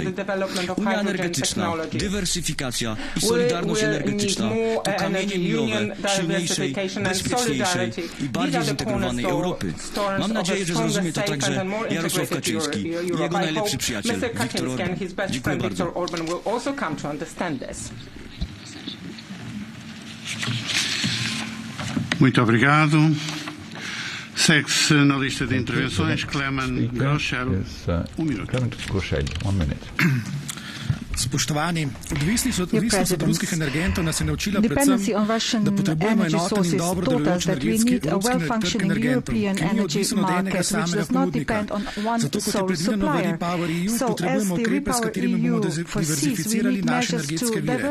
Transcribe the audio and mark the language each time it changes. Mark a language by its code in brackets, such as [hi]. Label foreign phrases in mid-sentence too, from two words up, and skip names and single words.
[pl] Unia energetyczna, dywersyfikacja i solidarność energetyczna to kamienie milowe silniejszej, bezpieczniejszej i bardziej zintegrowanej Europy. Mam nadzieję, że zrozumie to także Jarosław Kaczyński i jego najlepszy przyjaciel Viktor Orban. Dziękuję bardzo. [pt] Muito obrigado. Segue-se na lista de intervenções Klemen Groschel. [en] Minuto. 1 minute. [sl] Spoštovani, odvisnost od ruskih energentov nas je naučila predvsem, da potrebujemo enoten in dobro delujoč energetski trg energentov, ki ni odvisen od enega samega ponudnika. Zato, kot je predvideno v REPowerEU, potrebujemo ukrepe, s katerimi bomo diverzificirali naše energetske vire.